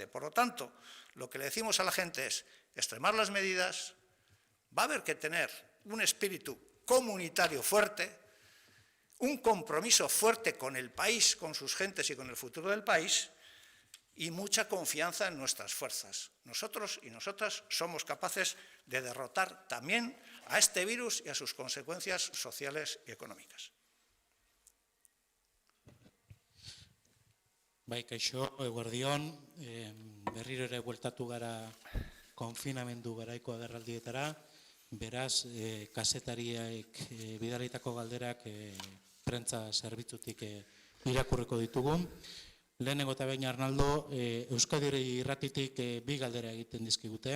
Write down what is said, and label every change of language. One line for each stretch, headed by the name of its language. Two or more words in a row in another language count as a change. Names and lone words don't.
Spanish: Por lo tanto, lo que le decimos a la gente es extremar las medidas, va a haber que tener un espíritu comunitario fuerte, un compromiso fuerte con el país, con sus gentes y con el futuro del país y mucha confianza en nuestras fuerzas. Nosotros y nosotras somos capaces de derrotar también a este virus y a sus consecuencias sociales y económicas.
Basque: Bai, kaixo, eguerdion, berriro ere bueltatu gara konfinamendu garaiko agerraldietara, beraz, kazetariak bidalitako galderak prentza zerbitzutik irakurriko ditugu. Lehenengo eta behin Arnaldo, Euskadi irratitik bi galdera egiten dizkigute.